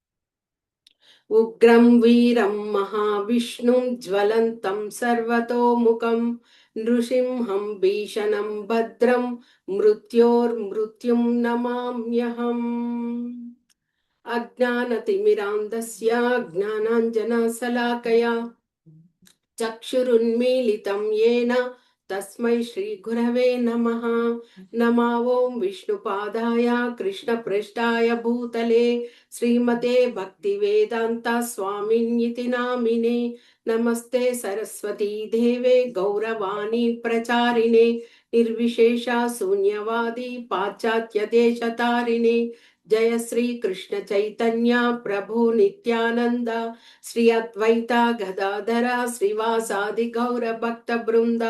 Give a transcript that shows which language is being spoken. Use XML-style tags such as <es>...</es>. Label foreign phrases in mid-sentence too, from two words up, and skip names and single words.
<sa>ఉగ్రం వీరం మహావిష్ణుం జ్వలంతం సర్వతోముఖం నృసింహం భీషణం భద్రం మృత్యోర్మృత్యుం నమామ్యహం. అజ్ఞానతిమిరాంధస్య జ్ఞానాంజనశలాకయా చక్షురున్మీలితం येन తస్మై శ్రీ గురవే నమః. నమో ఓం విష్ణుపాదాయ కృష్ణప్రేష్ఠాయ భూతలే శ్రీమతే భక్తి వేదాంత స్వామిన్యితి నామినే. నమస్తే సరస్వతీ దేవే గౌరవాణి ప్రచారిణే నిర్విశేష శూన్యవాది పాశ్చాత్య దేశతారిణే. జయ శ్రీ కృష్ణ చైతన్య ప్రభు నిత్యానంద శ్రీ అద్వైత గదాధర శ్రీవాసాది గౌర భక్త బృంద.</sa>